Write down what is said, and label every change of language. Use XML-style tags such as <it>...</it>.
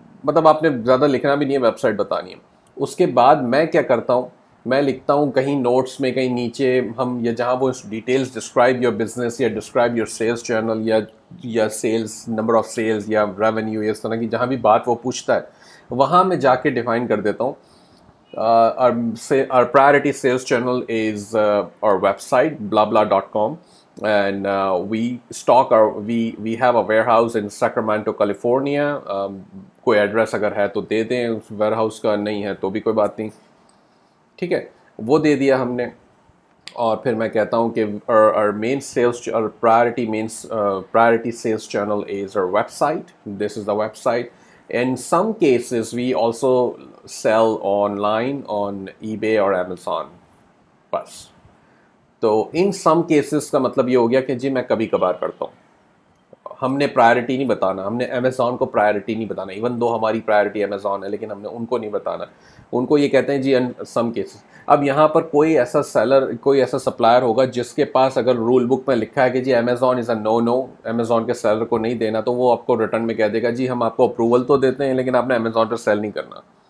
<ur>مطلب آپ نے زیادہ لکھنا بھی نہیں ہے، ویب سائٹ بتانی ہے. اس کے بعد میں کیا کرتا ہوں، میں لکھتا ہوں کہیں نوٹس میں، کہیں نیچے ہم، یا جہاں وہ ڈیٹیلز</ur> <en>describe your business</en> <ur>یا</ur> <en>describe your sales channel</en> <ur>یا سیلس نمبر آف سیلز یا ریونیو، اس طرح کی جہاں بھی بات وہ پوچھتا ہے وہاں میں جا کے ڈیفائن کر دیتا ہوں.</ur> <en>Our priority sales channel is our website blabla.com, and we have a warehouse in Sacramento, California.</en> <ur>کوئی ایڈریس اگر ہے تو دے دیں، ویئر ہاؤس کا نہیں ہے تو بھی کوئی بات نہیں، ٹھیک ہے، وہ دے دیا ہم نے. اور پھر میں کہتا ہوں کہ</ur> <en>our main sales priority sales channel is our website. This is the website. In some cases we also sell online on eBay اور Amazon.</en> <ur>بس تو ان سم کیسز کا مطلب یہ ہو گیا کہ جی میں کبھی کبھار کرتا ہوں. ہم نے پرائرٹی نہیں بتانا، ہم نے امیزون کو پرائرٹی نہیں بتانا، ایون دو ہماری پرائرٹی امیزون ہے لیکن ہم نے ان کو نہیں بتانا. ان کو یہ کہتے ہیں جی سم کیسز. اب یہاں پر کوئی ایسا سیلر، کوئی ایسا سپلائر ہوگا جس کے پاس اگر رول بک میں لکھا ہے کہ جی</ur> <en>Amazon is a no,</en> <ur>Amazon کے سیلر کو نہیں دینا، تو وہ آپ کو ریٹرن میں کہہ دے گا جی ہم آپ کو اپروول تو دیتے ہیں لیکن آپ نے امیزون پہ سیل نہیں کرنا.</ur>